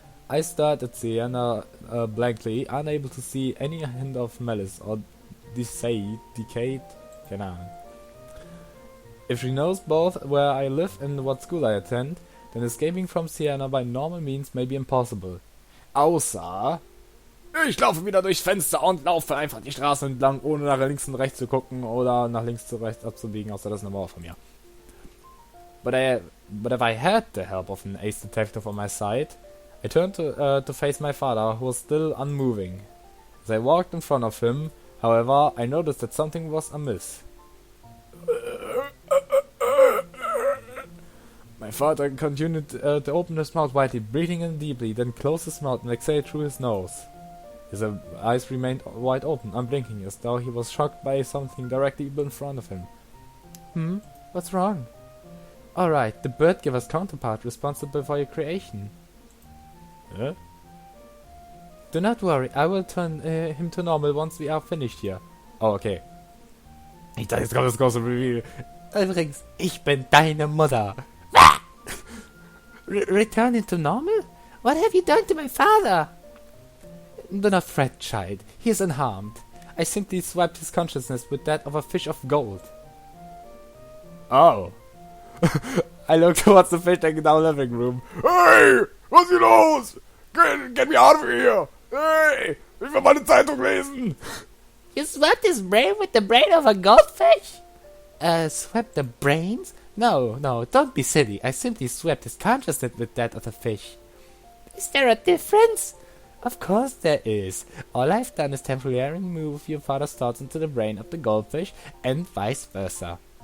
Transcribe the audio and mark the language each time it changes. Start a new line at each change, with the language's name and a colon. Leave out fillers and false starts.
English: I stared at Sienna blankly, unable to see any hint of malice or decayed.
German: Keine Ahnung.
English: If she knows both where I live and what school I attend, then escaping from Sienna by normal means may be impossible.
German: Außer... Ich laufe wieder durchs Fenster und laufe einfach die Straße entlang, ohne nach links und rechts zu gucken oder nach links zu rechts abzubiegen, außer das ist eine Mauer von mir.
English: But if I had the help of an ace detective on my side, I turned to face my father, who was still unmoving. As I walked in front of him, however, I noticed that something was amiss. My father continued to open his mouth widely, breathing in deeply, then closed his mouth and exhaled through his nose. His eyes remained wide open, unblinking, as though he was shocked by something directly in front of him. What's wrong? Alright, the bird giver's counterpart responsible for your creation. Huh? Do not worry, I will turn him to normal once we are finished here. Oh, okay.
German: Ich dachte, jetzt kommt das große Reveal. Übrigens, ich bin deine Mutter.
English: Return him to normal? What have you done to my father? Do not fret, child. He is unharmed. I simply swiped his consciousness with that of a fish of gold. Oh. I looked towards the fish tank in our living room. Hey!
German: Was ist hier los?
English: Get me out of here! Hey!
German: Ich will meine Zeitung lesen!
English: You swapped his brain with the brain of a goldfish? Swapped the brains? No, don't be silly. I simply swapped his consciousness with that of the fish. Is there a difference? Of course there is. All I've done is temporarily move your father's thoughts into the brain of the goldfish and vice versa.